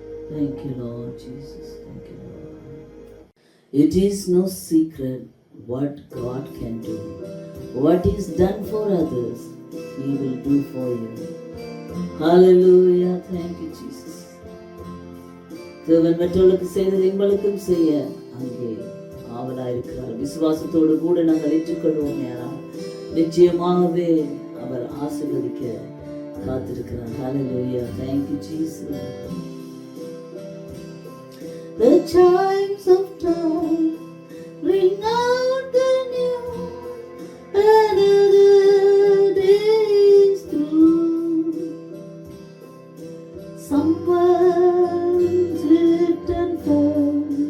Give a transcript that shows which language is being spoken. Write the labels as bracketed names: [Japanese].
[English] Thank you, Lord Jesus. Thank you, Lord. It is no secret what God can do. What is done for others, He will do for you. Hallelujah. Thank you, Jesus. [Tamil] தேவன் மற்றவர்களுக்கு செய்ததை எங்களுக்கும் செய்ய அங்கே ஆவலாயிருக்கிறார். விசுவாசத்தோடு கூட நாங்கள் ஏற்றுக்கொள்வோம். யாரா நிச்சயமாகவே அவர் ஆசீர்வதிக்க காத்திருக்கிறார். [English] Hallelujah. Thank you, Jesus. The chimes of time ring out the news, another day is through. Someone slipped and fell.